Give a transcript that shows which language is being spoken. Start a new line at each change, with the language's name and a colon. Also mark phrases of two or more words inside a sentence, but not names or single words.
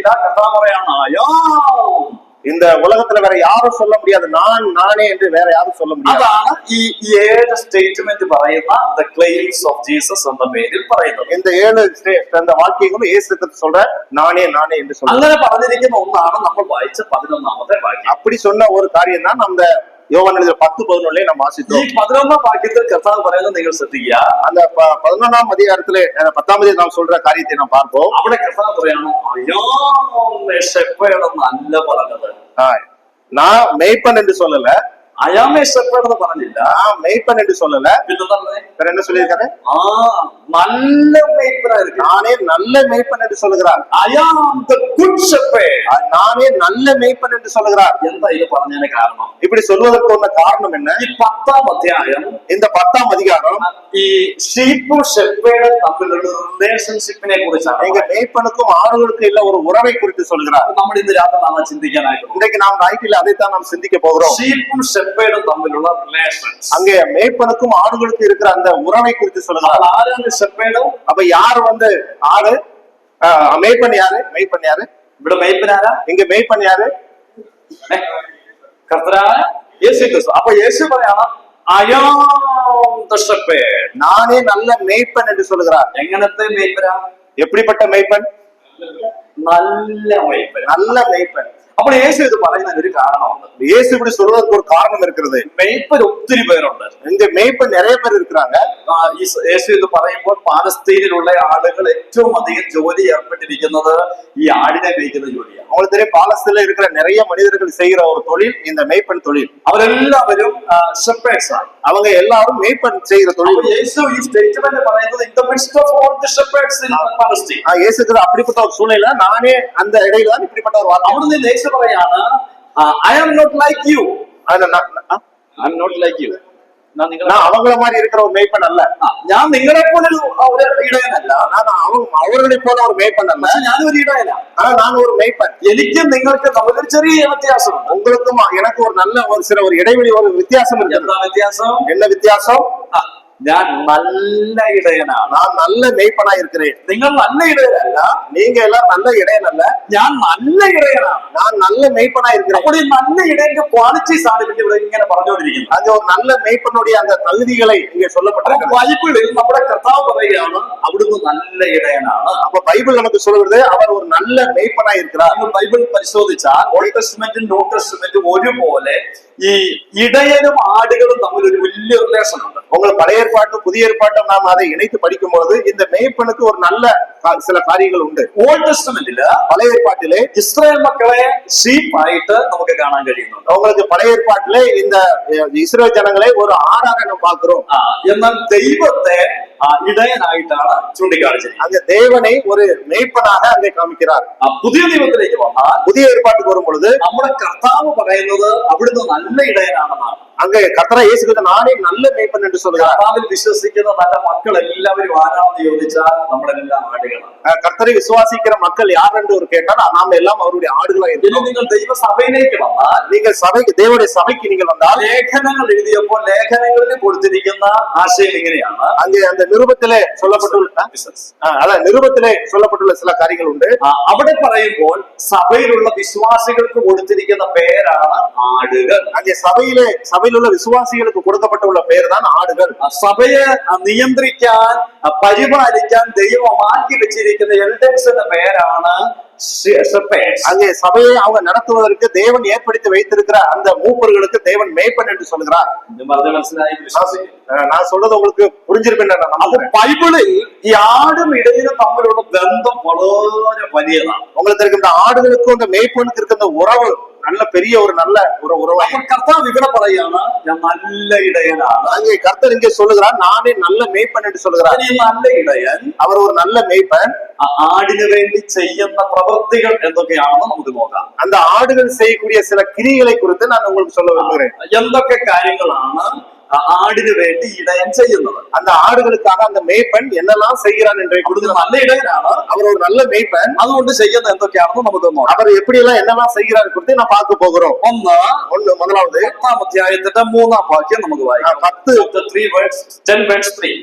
Malayalam: കർത്താവ് പറയാണ്
English: I am.
Tamil: இந்த உலகத்துல வேற யாரும் சொல்ல முடியாது. நானே என்று வேற யாரும் சொல்ல முடியாது.
Malayalam: അതാണ് ഈ 7 സ്റ്റേറ്റ്മെന്റ് പറയുന്ന
English: the claims of Jesus
Malayalam: എന്ന പേരിൽ പറയുന്നത്.
Tamil: இந்த 7 വാക്യങ്ങളും യേശു ക്രിസ്തു சொல்ற நானே நானே என்று சொல்ற.
Malayalam: അങ്ങനെ പറഞ്ഞിരിക്കുന്ന ഒന്നാണ് നമ്മൾ വായിച്ച 11ാമത്തെ വാക്യം.
Tamil: அப்படி சொன்ன ஒரு காரியம் தான் நம்ம யோவான் 10:11 நாம் வாசித்தோம்.
Malayalam: ഈ 11ാം വാക്യത്തിൽ കർത്താവ് പറയുന്നത് നിങ്ങൾ ശ്രദ്ധിക്കുക.
Tamil: அந்த 11ാം அதிகாரத்திலே
Malayalam: 10ാം അധ്യായത്തിൽ നാം
Tamil: சொல்ற காரியத்தை நாம் பார்ப்போம்.
Malayalam: അവിടെ കർത്താവ് പറയാണ് അല്ല പറഞ്ഞത്.
Tamil: நான் மேய்ப்பன் என்று சொல்லல.
English: I am a shepherd
Malayalam: എന്ന് പറഞ്ഞില്ല.
Tamil: மேய்ப்பன் என்று சொல்லல. என்ன சொல்லியிருக்காரு? நல்ல மேய்ப்பனா இருக்கு. நானே நல்ல மேய்ப்பன் என்று சொல்லுகிறார்.
English: I am the good shepherd.
Tamil: நானே நல்ல மேய்ப்பன் என்று சொல்லுகிறார்.
Malayalam: എന്താ ഇത് പറഞ്ഞതിന് കാരണം?
Tamil: இப்படி சொல்வதற்கு ஒரு காரணம் என்ன?
Malayalam: ഈ 10ാം അധ്യായം,
Tamil: இந்த 10ാം அதிகாரம்
Malayalam: ഈ ഷീപ്പും ഷെപ്പേർഡും തമ്മിലുള്ള റിലേഷൻഷിപ്പിനെ കുറിച്ചാണ്.
Tamil: எங்க மேய்ப்பனுக்கும் ஆடுகளுக்கும் இல்ல ஒரு உறவை குறித்து சொல்கிறார்.
Malayalam: നമ്മൾ ഇന്ന് രാത്രി നാം ചിന്തിക്കാനായിട്ട്
Tamil: இன்றைக்கு நாம் நைட்டில் அதைத்தான் நாம் சிந்திக்க போகிறோம்.
Malayalam: ഷീപ്പും ഷെപ്പേർഡും തമ്മിലുള്ള റിലേഷൻസ്.
Tamil: அங்கே மேய்ப்பனுக்கும் ஆடுகளுக்கும் இருக்கிற அந்த உறவை குறித்து சொல்கிறார்.
Malayalam: ആരാണ് ഷെപ്പേർഡ്?
Tamil: அப்ப யார் ஆடு? மேய்ப்பன் யாரு? மேய்ப்பன் யாரு?
Malayalam: ഇവിടെ മേയ്പ്പനാരാ?
Tamil: இங்க மேய்ப்பன் யாரு?
Malayalam: കർത്താവായ യേശു ക്രിസ്തു. അപ്പൊ യേശു പറയാണ്
English: I am the shepherd.
Tamil: நானே நல்ல மேய்ப்பன் என்று சொல்கிறார்.
Malayalam: എങ്ങനത്തെ മേയ്പ്പനാ?
Tamil: எப்படிப்பட்ட மேய்ப்பன்?
Malayalam: നല്ല മേയ്പ്പൻ.
Tamil: நல்ல மேய்ப்பன்.
Malayalam: അപ്പോൾ യേശു ഇത് പറയുന്നതിന് ഒരു കാരണമുണ്ട്.
Tamil: യേശു இப்படி சொல்வதற்கு ஒரு காரணம் இருக்கிறது.
Malayalam: മേയ്പ്പൻ ഒത്തിരി പേരുണ്ട്.
Tamil: இங்க மேய்ப்பன் நிறைய பேர் இருக்கிறாங்க.
Malayalam: യേശു ഇത് പറയുമ്പോൾ പാലസ്തീനിലുള്ള ആളുകൾ ഏറ്റവും അധികം ജോലി ഏർപ്പെട്ടിരിക്കുന്നത് ഈ ആടിനെ മേയ്ക്കുന്ന ജോലിയാണ്.
Tamil: உங்களுக்கு தெரியும், பாலஸ்தீனில் இருக்கிற நிறைய மனிதர்கள் செய்கிற ஒரு தொழில் இந்த மேய்ப்பன் தொழில்.
Malayalam: അവരെല്ലാവരും ഷെപ്പേർഡ്സ് ആണ്.
Tamil: அவங்க எல்லாரும் மேய்ப்பன் செய்கிற தொழில்.
Malayalam: യേശു ഈ സ്റ്റേറ്റ്മെന്റ് പറയുന്നത്
English: in the midst of all the shepherds in Palestine.
Tamil: இயேசுக்கு அப்படிப்பட்ட ஒரு சூழ்நிலை நானே அந்த இடையில தான் இப்படிப்பட்ட ஒரு வார்த்தை.
Malayalam: അവിടുന്ന് യേശു പറയാണ്
English: I am not like you. I am not like you.
Tamil: நான் அவங்கள மாதிரி இருக்கிற ஒரு மேய்ப்பன் அல்ல.
Malayalam: ഞാൻ നിങ്ങളെ പോലെ ഒരു ഇടയനല്ല.
Tamil: அவர்களை போல ஒரு மேய்ப்பன் அல்ல.
Malayalam: ഞാനൊരു ഇടയനാണ്.
Tamil: ஆனா நான் ஒரு மேய்ப்பன்.
Malayalam: എനിക്കും നിങ്ങൾക്ക് തമ്മിൽ ചെറിയ വ്യത്യാസമുണ്ട്.
Tamil: உங்களுக்கும் எனக்கு ஒரு நல்ல ஒரு இடைவெளி, ஒரு வித்தியாசம் இருக்கு.
Malayalam: എന്താ വ്യത്യാസം?
Tamil: என்ன வித்தியாசம்?
Malayalam: ഞാൻ നല്ല ഇടയനാണ്.
Tamil: நான் நல்ல மேய்ப்பனா இருக்கிறேன்.
Malayalam: നിങ്ങൾ നല്ല ഇടയനല്ല.
Tamil: நீங்க எல்லாம் நல்ல இடையனல்ல.
Malayalam: ഞാൻ നല്ല ഇടയനാണ്.
Tamil: நான் நல்ல மேய்ப்பனா இருக்கிறேன்.
Malayalam: അപ്പോൾ ഈ നല്ല ഇടയന്റെ ക്വാളിറ്റീസ് ആണ് ഇവിടെ ഇങ്ങനെ പറഞ്ഞുകൊണ്ടിരിക്കുന്നത്.
Tamil: அது ஒரு நல்ல மேய்ப்பனுடைய அந்த தகுதிகளை இங்க சொல்லப்பட்டிருக்கு.
Malayalam: ബൈബിളിൽ നമ്മുടെ കർത്താവ് പറയുകയാണ് അവിടുന്ന് നല്ല ഇടയനാണ്.
Tamil: அப்ப பைபிள் நமக்கு சொல்லுகிறது அவர் ஒரு நல்ல மேய்ப்பனா இருக்கிறார்.
Malayalam: നമ്മൾ ബൈബിൾ പരിശോധിച്ചാൽ ഓൾഡ് ടെസ്റ്റ്മെന്റും ന്യൂ ടെസ്റ്റ്മെന്റും ഒരുപോലെ ഈ ഇടയനും ആടുകളും തമ്മിൽ ഒരു വലിയ റിലേഷൻ ഉണ്ട്.
Tamil: உங்களுக்கு பழைய ஏற்பாட்டும் புதிய ஏற்பாட்டும் நாம் அதை இணைத்து படிக்கும் பொழுது இந்த மேய்ப்பனுக்கு ஒரு நல்ல சில காரியங்கள் உண்டு.
Malayalam: ഓൾഡ് ടെസ്റ്റ്മെന്റില്
Tamil: பழைய ஏற்பாட்டிலே
Malayalam: ഇസ്രായേൽ മക്കളെ ഷീപ്പ് ആയിട്ട് നമുക്ക് കാണാൻ കഴിയുന്നുണ്ട്.
Tamil: உங்களுக்கு பழைய ஏற்பாட்டிலே இந்த இஸ்ரவேல் ஜனங்களை ஒரு ஆடாக நாம் பார்க்கிறோம்.
Malayalam: എന്നാൽ ദൈവത്തെ ഇടയനായിട്ടാണ് ചൂണ്ടിക്കാണിച്ചിരിക്കുന്നത്.
Tamil: அந்த தேவனை ஒரு மேய்ப்பனாக அங்கே காமிக்கிறார்.
Malayalam: പുതിയ നിയമത്തിലേക്ക് വന്നാൽ
Tamil: புதிய ஏற்பாட்டுக்கு வரும் பொழுது
Malayalam: നമ്മുടെ കർത്താവ് പറയുന്നത് അവിടുന്ന് നല്ല ഇടയനാണെന്നാണ്.
Tamil: அங்கே கர்த்தரா இயேசு கிறிஸ்து நானே நல்ல மேய்ப்பன் என்று சொல்கிறார்.
Malayalam: കർത്താവിൽ വിശ്വസിക്കുന്ന നല്ല മക്കൾ എല്ലാവരും ആരാണെന്ന് ചോദിച്ചാൽ നമ്മളെല്ലാം ആടുകളാണ്.
Tamil: கர்த்தரை விசுவாசிக்கிற மக்கள் யார் என்று ஒரு கேட்டால் நாம் எல்லாம் அவருடைய ஆடுகளா இருக்கிறோம்.
Malayalam: നിങ്ങൾ ദൈവസഭയിലേക്ക് വന്നാൽ
Tamil: நீங்கள் சபைக்கு, தேவனுடைய சபைக்கு நீங்கள் வந்தால்
Malayalam: ലേഖനങ്ങൾ എഴുതിയപ്പോൾ ലേഖനങ്ങളിൽ കൊടുത്തിരിക്കുന്ന ആശയം ഇങ്ങനെയാണ്.
Tamil: அங்கே அந்த நிருபத்திலே சொல்லப்பட்டுள்ள அதான் நிருபத்திலே சொல்லப்பட்டுள்ள சில காரியங்கள் உண்டு.
Malayalam: അവിടെ പറയുമ്പോൾ സഭയിലുള്ള വിശ്വാസികൾക്ക് കൊടുത്തിരിക്കുന്ന പേരാണ് ആടുകൾ.
Tamil: அங்கே சபையில் உள்ள விசுவாசிகளுக்கு கொடுக்கப்பட்டுள்ள பெயர் தான் ஆடுகள்.
Malayalam: സഭയെ നിയന്ത്രിക്കാൻ പരിപാലിക്കാൻ ദൈവമാക്കി വെച്ചിരിക്കുന്ന എൽഡേഴ്സിന്റെ പേരാണ്
Tamil: அங்கே சபையை அவங்க நடத்துவதற்கு தேவன் ஏற்படுத்தி வைத்திருக்கிற அந்த மூப்பர்களுக்கு தேவன் மேய்ப்பன் என்று சொல்கிறார். நான் சொல்றது உங்களுக்கு புரிஞ்சிருப்பேன்.
Malayalam: பைபிளில் ഈ ആടും ഇടയനും തമ്മിലുള്ള ബന്ധം വളരെ വലിയതാണ്.
Tamil: உங்களுக்கு இருக்க இந்த ஆடுகளுக்கும் இந்த மேய்ப்பனுக்கு இருக்க உறவு நல்ல பெரிய ஒரு நல்ல உறவு.
Malayalam: கர்த்தாവ് ഇവിടെ പറയുകയാണ് ഞാൻ നല്ല ഇടയനാണ്.
Tamil: அங்கே கர்த்தர் இங்கே சொல்லுகிறார் நானே நல்ல மேய்ப்பன் என்று சொல்கிறார்.
Malayalam: ഈ നല്ല ഇടയൻ
Tamil: அவர் ஒரு நல்ல மேய்ப்பன்.
Malayalam: ആടിനു വേണ്ടി ചെയ്യുന്ന പ്രവൃത്തികൾ എന്തൊക്കെയാണെന്ന് നമുക്ക് നോക്കാം.
Tamil: அந்த ஆடுகள் செய்யக்கூடிய சில கிரியைகளை குறித்து நான் உங்களுக்கு சொல்ல விரும்புகிறேன்.
Malayalam: എന്തൊക്കെ കാര്യങ്ങളാണ് ആടിനു വേണ്ടി ഇടയൻ ചെയ്യുന്നത്?
Tamil: அந்த ആടുகளுக்காக அந்த மேய்ப்பன் என்னெல்லாம் செய்கிறான் என்ற
Malayalam: കൊടുത്ത് നല്ല ഇടയനാണ്.
Tamil: அவர் ஒரு நல்ல மேய்ப்பன்.
Malayalam: അതുകൊണ്ട് ചെയ്യുന്ന എന്തൊക്കെയാണെന്ന് നമുക്ക് നോക്കാം.
Tamil: அவர் எப்படி எல்லாம் என்னெல்லாம் செய்கிறார் குறித்து நான் பார்க்க போகிறோம். முதலாவது
Malayalam: 10 അധ്യായത്തിന്റെ 3-ാം വാക്യം നമുക്ക് വായിക്കാം. 10:3